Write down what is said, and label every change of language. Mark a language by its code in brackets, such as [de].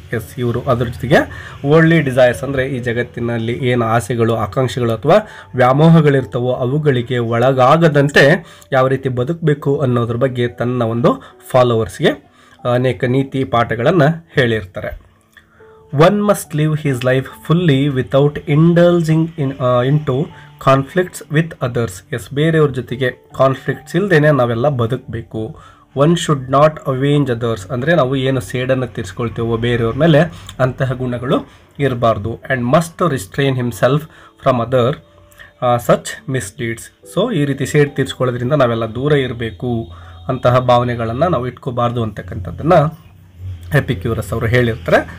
[kn] S, ಇವರು ಅದರ ಜೊತೆಗೆ ವರ್ಲ್ಡ್ಲಿ ಡಿಸೈರ್ಸ್ ಅಂದರೆ ಈ ಜಗತ್ತಿನಲ್ಲಿ ಏನು ಆಸೆಗಳು, ಆಕಾಂಕ್ಷೆಗಳು ಅಥವಾ ವ್ಯಾಮೋಹಗಳಿರ್ತವೋ ಅವುಗಳಿಗೆ ಒಳಗಾಗದಂತೆ ಯಾವ ರೀತಿ ಬದುಕಬೇಕು ಅನ್ನೋದ್ರ ಬಗ್ಗೆ ತನ್ನ ಒಂದು ಫಾಲೋವರ್ಸ್ಗೆ ಅನೇಕ ನೀತಿ ಪಾಠಗಳನ್ನು ಹೇಳಿರ್ತಾರೆ. [en] One must live his life fully without indulging into conflicts with others. [kn] S, ಬೇರೆಯವ್ರ ಜೊತೆಗೆ ಕಾನ್ಫ್ಲಿಕ್ಟ್ಸ್ ಇಲ್ಲದೇನೆ ನಾವೆಲ್ಲ ಬದುಕಬೇಕು. [en] one should not avenge others [kn] ಅಂದರೆ ನಾವು ಏನು ಸೇಡನ್ನು ತೀರಿಸ್ಕೊಳ್ತೇವೋ ಬೇರೆಯವ್ರ ಮೇಲೆ ಅಂತಹ ಗುಣಗಳು ಇರಬಾರ್ದು. [en] And must restrain himself from other such misleads. [kn] So ಈ ರೀತಿ ಸೇಡ್ ತೀರಿಸ್ಕೊಳ್ಳೋದ್ರಿಂದ ನಾವೆಲ್ಲ ದೂರ ಇರಬೇಕು, ಅಂತಹ ಭಾವನೆಗಳನ್ನು ನಾವು ಇಟ್ಕೋಬಾರ್ದು ಅಂತಕ್ಕಂಥದ್ದನ್ನು ಎಪಿಕ್ಯೂರಸ್ ಅವರು ಹೇಳಿರ್ತಾರೆ.